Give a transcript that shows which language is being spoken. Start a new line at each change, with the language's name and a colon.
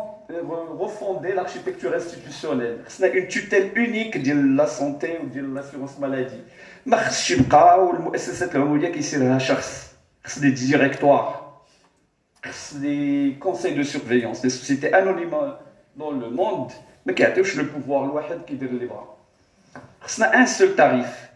French: Refonder l'architecture institutionnelle. C'est une tutelle unique de la santé ou de l'assurance maladie.
Arabic: ما خصش يبقى والمؤسسات العموميه كيصير لها شخص. خص
French: des directoires. خص des conseils de surveillance. Les sociétés anonymes dans le monde
Arabic: ما كيعطيوش
French: le pouvoir
Arabic: لواحد كيدير اللي بغا. خصنا
French: un seul tarif.